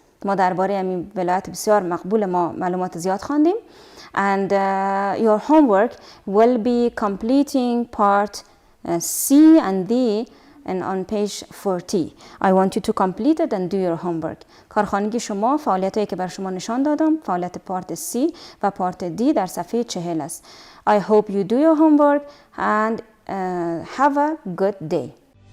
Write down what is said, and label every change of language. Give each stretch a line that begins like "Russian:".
Persian: ما درباره این ولایت بسیار مقبول ما معلومات زیاد خواندیم.
English: And your homework will be completing part C and D and on page 40. I want you to complete it and do your homework.
Persian: کارخانگی شما فعالیتایی که بر شما نشان دادم فعالیت پارت C و پارت D در صفحه 40 است.
English: I hope you do your homework and have a good day.